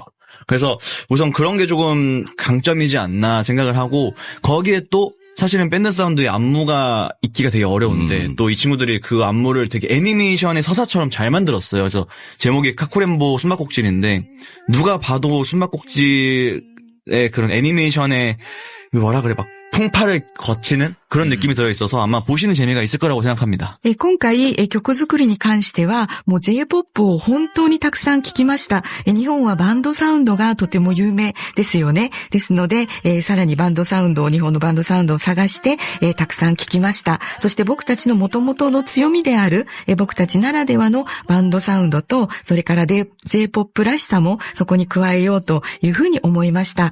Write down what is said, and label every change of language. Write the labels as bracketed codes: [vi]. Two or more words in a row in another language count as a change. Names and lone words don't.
[ko] 그래서 우선 그런 게 조금 강점이지 않나 생각을 하고, 거기에 또 사실은 밴드 사운드의 안무가 있기가 되게 어려운데 또 이 친구들이 그 안무를 되게 애니메이션의 서사처럼 잘 만들었어요. 그래서 제목이 카쿠렌보 숨바꼭질인데 누가 봐도 숨바꼭질의 그런 애니메이션의 뭐라 그래 막 풍파를 거치는 그런 느낌이 들어있어서 아마 보시는 재미가 있을 거라고 생각합니다. [ja] 今回、曲作りに関しては、もう J-POP を本当にたくさん聴きました。日本はバンドサウンドがとても有名ですよね。ですので、さらに日本のバンドサウンドを探して、たくさん聴きました。そして僕たちの元々の強みである、僕たちならではのバンドサウンドと、それから J-POP らしさもそこに加えようというふうに思いました。